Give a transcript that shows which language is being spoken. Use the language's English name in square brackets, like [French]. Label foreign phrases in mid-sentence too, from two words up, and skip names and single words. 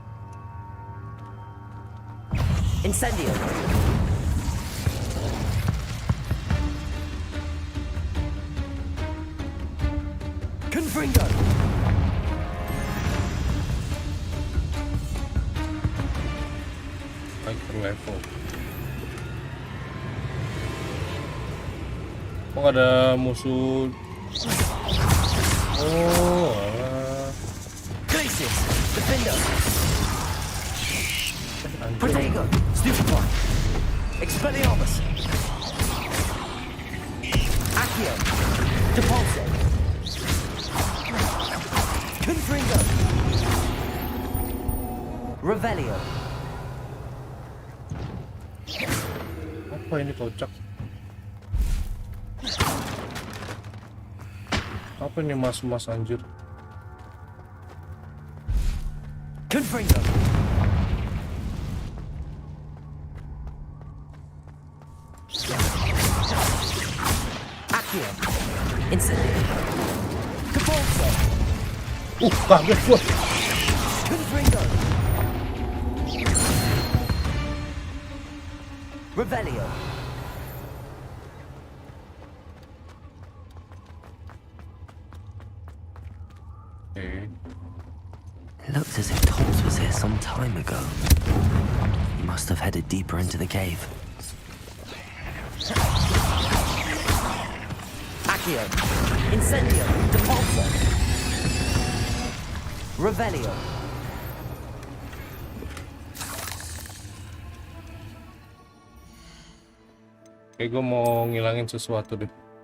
[Indonesian] Incendio. Confringo! Naik per level. Kok nggak ada musuh? Oh, alah. Glacius! Defender! Protego! Stupefy! Expelliarmus! Accio! Depulso! Confringo! Revelio! Apa ini kocak? Apa ini mas-mas anjir? Confringo! Accio! Incendio! Depulso! Kaget gua. Confringo! Revelio! [English] Okay. It looks as if Toms was here some time ago. He must have headed deeper into the cave. [Indonesian] Accio! Incendio! Depulso! Revelio! Kayak gue mau ngilangin sesuatu deh.